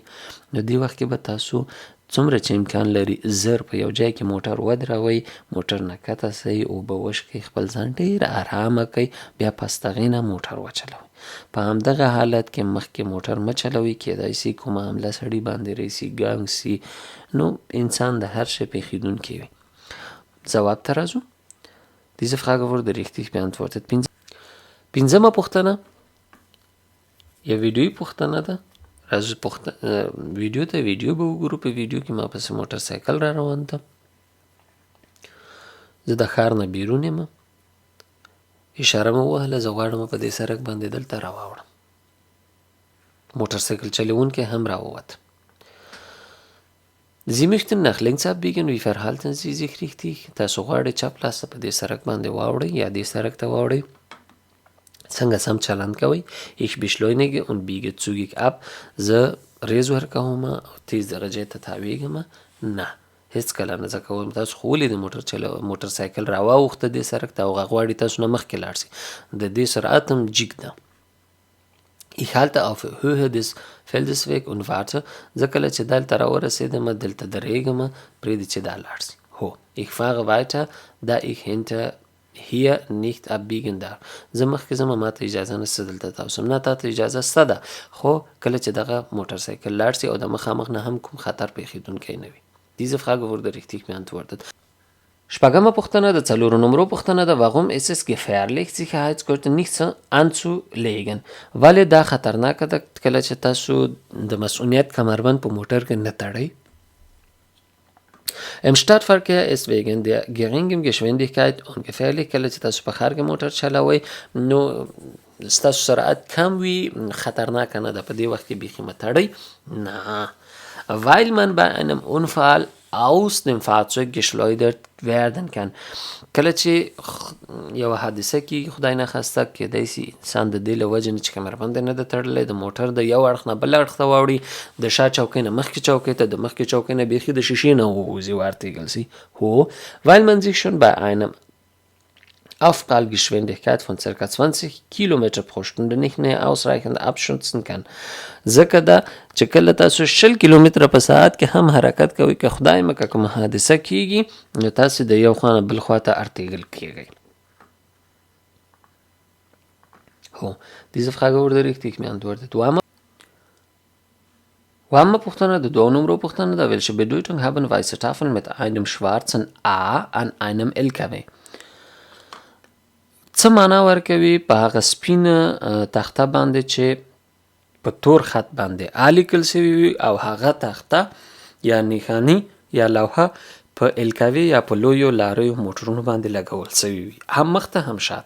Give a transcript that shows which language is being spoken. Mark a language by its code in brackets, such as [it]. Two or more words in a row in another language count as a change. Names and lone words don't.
[ps] نو دې وخت کې به تاسو څومره چې امکان لري زر په یو ځای کې موټر ودروئ، موټر نه کښته سئ، اوبه وشکئ، خپل ځان ډېر ارامه کئ، بیا پس د هغې نه موټر وچلوئ. په همدغه حالت کې مخکې موټر مه چلوئ، کېدای سي کومه حمله سړي باندې راسي، ګنګ سي، نو انسان د هر شي پېښېدونکی وي. ځواب ته راځو. [de] Diese Frage wurde richtig beantwortet. [ps] پنځمه پوښتنه یا ویډیویي پوښتنه ده. راځو ویډیو ته ویډیو به وګورو. په ویډیو کې ما پسې موټر سایکل را روان ده. زه د ښار نه بیرون یم، اشاره مې ووهله زه غواړم په دې سړک باندې دلته راواوړم. موټر سایکل چلوونکی هم راووت. [de] Sie möchten nach links abbiegen. Wie verhalten Sie sich richtig؟ [ps] تاسو غواړئ چپ لاس ته په دې سړک باندې واوړئ یا دې سړک ته واوړئ. څنګه سم چلند کوئ. [de] Ich beschleunige und biege zügig ab. [ps] زه ریز ورکوم او تیز درجې ته تاویږم. نه هیڅ کله نه. ځکه وایم تاسو خو ولې د موټر سایکل راواوښته دې سړک ته او هغه غواړي تاسو نه مخکې لاړ شي. د دې سرعت هم جګ ده. [de] Ich halte auf Höhe des Feldes weg und warte. [ps] زه کله چې دلته راورسېدم دلته درېږم پرېږدي چې دا لاړ شي. [de] هو ich fahre weiter da ich hinter hier nicht abbiegen darf. [ps] زه مخکې ځم ماته اجازه نشته دلته تاوسم. نه تاته اجازه شته ده خو کله چې دغه موټر سایکل لاړ شي او د مخامخ نه هم کوم خطر پیښېدونکی نه وي. [de] Diese Frage wurde richtig beantwortet. [ps] شپږمه پوښتنه د 4 نمبر پوښتنه ده. [de] Warum ist es gefährlich Sicherheitsgurte nicht anzulegen؟ [ps] ولې دا خطرناکه ده کله چې تاسو د مسؤلیت کمربند په موټر کې نه تړئ؟ [de] Im Stadtverkehr ist wegen der geringen Geschwindigkeit ungefährlich. [ps] کله چې تاسو په ښار کې موټر چلوئ نو ستاسو سرعت کم وي خطرناکه نه ده. په دې وخت کې بیخي مه تړئ. [de] نه weil man bei einem Unfall aus dem Fahrzeug geschleudert werden kann. [ps] کله چې یو حادثه کې خدای نخواسته کېدای شي انسان د دې له وجې نه چې کمربند نه ده تړلی د موټر د یو اړخ نه بل اړخ ته واوړي د شا چوکۍ نه مخکې چوکۍ ته د مخکې چوکۍ نه بیخي د شیشې نه ووځي وارتېږل شي. [de] هو weil man sich schon bei einem Aufprallgeschwindigkeit von ca. 20 km pro Stunde nicht mehr ausreichend abschützen kann. [ps] ځکه دا چې کله تاسو 20 کیلومتره په ساعت کې هم حرکت کوئ که خدای مکه کوم حادثه کیږي نو تاسو د یو خوا نه بل خوا ته ارتېږل کیږئ. [de] هو diese Frage wurde richtig beantwortet. [ps] اوومه پوښتنه د 2 نمبر پوښتنه ده [de] welche Bedeutung haben weiße Tafeln mit einem schwarzen A an einem LKW? [ps] څه معنا ورکوي په هغه سپینه تخته باندې چې په تور خط باندې آ لیکل شوي وي او هغه تخته یا نښاني یا لوحه په الکاوي یا په لویو لاریو موټرونو باندې لګول شوي وي هم مخته هم شاته.